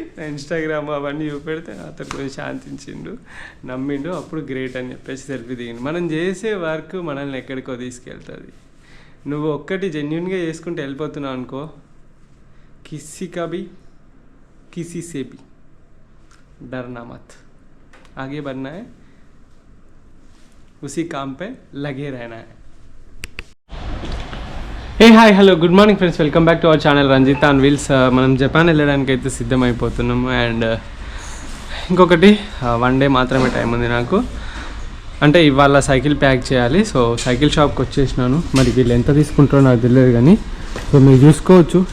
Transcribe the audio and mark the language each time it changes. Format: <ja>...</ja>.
<te>Instagram అవన్నీ చూపెడితే అతను కొంచెం శాంతించిండు, నమ్మిండు, అప్పుడు గ్రేట్ అని చెప్పేసి సెల్ఫీ దిగిండు. మనం చేసే వర్క్ మనల్ని ఎక్కడికో తీసుకెళ్తుంది. నువ్వు ఒక్కటి జెన్యున్గా చేసుకుంటే వెళ్ళిపోతున్నావు అనుకో,</te> <hi>కిసి కబి కిసి సేపి डरना मत, आगे बढ़ना है, उसी काम पे लगे रहना है.</hi> <te>Hey hi hello good morning friends, welcome back to our channel Ranjith on wheels. మనం జపాన్ వెళ్ళడానికి అయితే సిద్ధమైపోతున్నాము. అండ్ ఇంకొకటి 1 డే మాత్రమే టైం ఉంది నాకు. అంటే ఇవాళ సైకిల్ ప్యాక్ చేయాలి. సో సైకిల్ షాప్కి వచ్చేసినాను. మరి వీళ్ళు ఎంత తీసుకుంటారో నాకు తెలియదు కానీ, సో మీరు చూసుకోవచ్చు.</te>